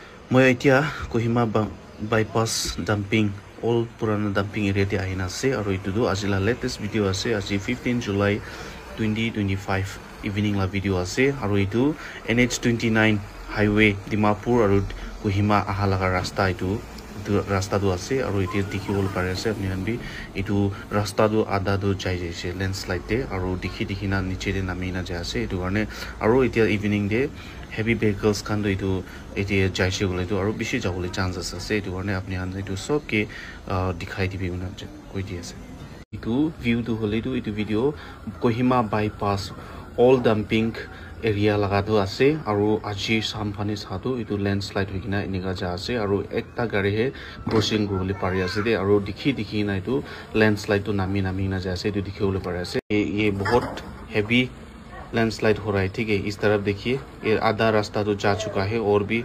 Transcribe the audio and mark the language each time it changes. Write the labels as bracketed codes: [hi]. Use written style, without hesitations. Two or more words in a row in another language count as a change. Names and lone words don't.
[as] মই এতিয়া [nag] Kohima bypass dumping all purana dumping area te ahina ase aru itu du ajila [en] latest video [nag] ase aji 15 July 2025 evening la video ase aru itu NH29 highway Dimapur aru Kohima ahalaga rasta itu rasta du ase aru itu dikhibol pare ase apni han bi itu rasta du ada du jai jaise landslide te aru dikhi na niche de nami na ja ase itu karne aru itia evening de heavy vehicles khan do itu etia jaise gole to aru bishi jabole chances ase itu karne apni han itu sob ke dikhai dibi una koi di ase itu view tu hole tu itu video Kohima bypass all dumping area laga tu ase aru aji samphane sadu itu landslide hoikina eniga ja ase aru ekta gari he crossing kuribole pari ase de aru dikhi na itu landslide tu nami na ja ase itu dikhibole pari ase [hi] ye bahut heavy लैंडस्लाइड हो रहा है ठीक है इस तरफ देखिए ये आधा रास्ता तो जा चुका है और भी